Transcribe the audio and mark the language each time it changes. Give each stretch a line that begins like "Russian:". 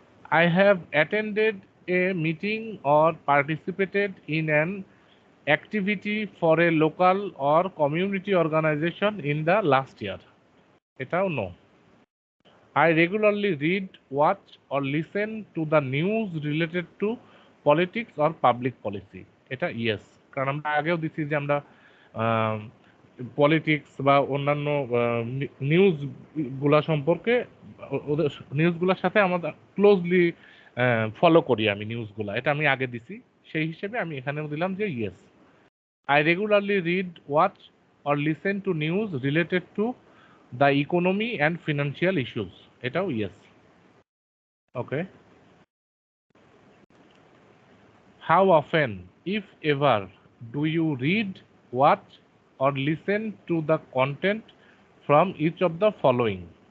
English: I have attended a meeting or participated in an activity for a local or community organization in the last year. এটাও no. I regularly read, watch or listen to the news related to politics or public policy.
Bangla: এটা yes, কারণ আমরা আগেও দিছি যে আমরা politics বা অন্যান্য নিউজ গুলা সম্পর্কে ওদের নিউজগুলোর সাথে আমাদের ক্লোজলি ফলো করি আমি নিউজগুলা, এটা আমি আগে দিছি, সেই হিসেবে আমি এখানেও দিলাম যে yes.
English: I regularly read, watch or listen to news related to the economy and financial issues. এটাও yes. Okay. How often, if ever, do you read, watch or listen to the content from each of the following?